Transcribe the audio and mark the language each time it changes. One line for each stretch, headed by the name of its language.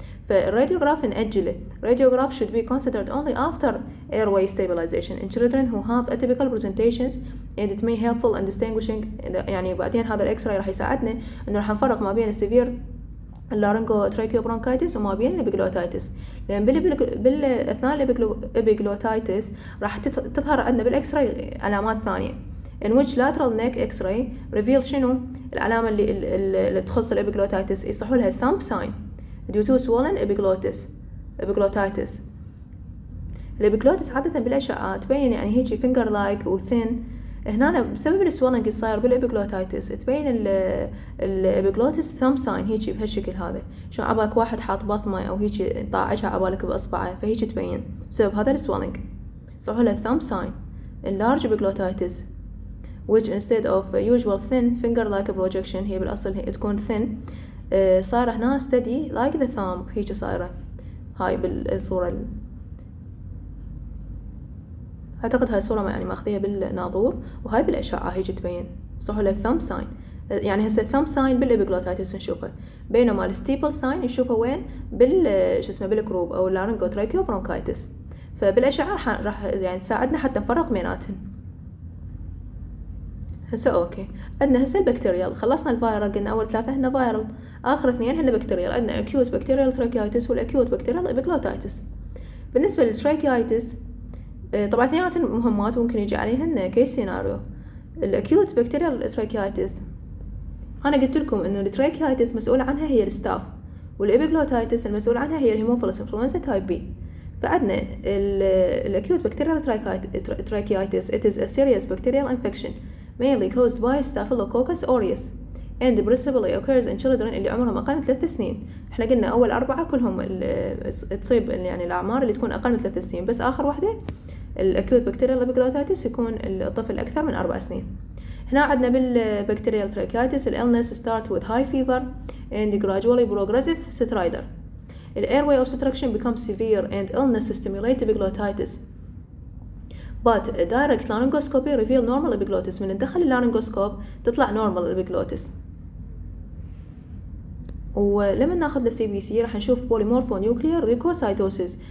Arabic: فالراديوغراف نأجله.
English: radiograph should be considered only after airway stabilization in children who have atypical presentations and it may helpful in distinguishing.
Arabic: يعني بعدين هذا الاكس راي راح يساعدنا انه راح نفرق ما بين السيفير اللارنجو تراكيو برونكايتس وما بين الابيجلوتايتس، لان بالاثناء الابيجلوتايتس راح تظهر عندنا بالاكس راي علامات ثانيه
English: in which lateral neck x-ray reveal
Arabic: شنو العلامه اللي تخص الابيجلوتايتس، يصحوا لها
English: thumb sign due to swollen epiglottitis.
Arabic: الابيجلوتس عادة بالأشعة تبين يعني هيك finger like و thin. هنا بسبب السوالنج الصاير بالابيجلوتايتس تبين الابيجلوتس thumb sign هيك بهالشكل هذا، شو عبالك واحد حاط بصمة أو هيك طاعجها عبالك بأصبعه فهيك تبين بسبب هذا السوالنج. صحوا له thumb sign.
English: large epiglottitis which instead of usual thin finger like projection
Arabic: هي بالأصل هي تكون
English: thin، صار هنا steady like the thumb هيك صايرة.
Arabic: هاي بالصورة أعتقد هاي الصورة يعني ماخذيها بالناظور وهاي بالأشعة هيك تبين صحوا له thumb sign. يعني هسه thumb sign بالابيجلوتايتس نشوفه، بينما الستيبل sign نشوفه وين بالكروب أو اللارنجوتراكيو برونكايتس. فبالأشعة راح يعني تساعدنا حتى نفرق بيناتهم. هسه اوكي، عندنا هسه البكتيريال. خلصنا الفايرال، قلنا اول 3 هن فايرال، اخر 2 هن بكتيريال. عندنا اكيوت بكتيريال تراكيايتس والاكيوت بكتيريال ابيجلوتايتس. بالنسبه للتراكيايتس طبعا اثنيناتهم مهمات وممكن يجي عليهن كيس سيناريو. الاكيوت بكتيريال تراكيايتس انا قلت لكم انه التراكيايتس مسؤول عنها هي الستاف، والابيجلوتايتس المسؤول عنها هي الهيموفيلس انفلونزا تايب بي. فعندنا الاكيوت بكتيريال tracheitis.
English: It is a serious bacterial infection mainly caused by Staphylococcus aureus and principally occurs in children
Arabic: اللي عمرهم اقل من 3 سنين. احنا قلنا اول 4 كلهم تصيب يعني الاعمار اللي تكون اقل من 3 سنين، بس اخر واحدة الاكيوت بكتيريال ابيجلوتايتس يكون الطفل اكثر من 4 سنين. هنا عندنا بالبكتيريال
English: tracheitis illness start with high fever and gradually progressive stridor. The airway obstruction becomes severe and illness stimulate epiglottitis. But a direct laryngoscopy reveal normal epiglottis.
Arabic: من ندخل اللارyngoسكوب تطلع normal epiglottis. ولما ناخذ السي بي سي راح نشوف polymorphonuclear leukocytosis.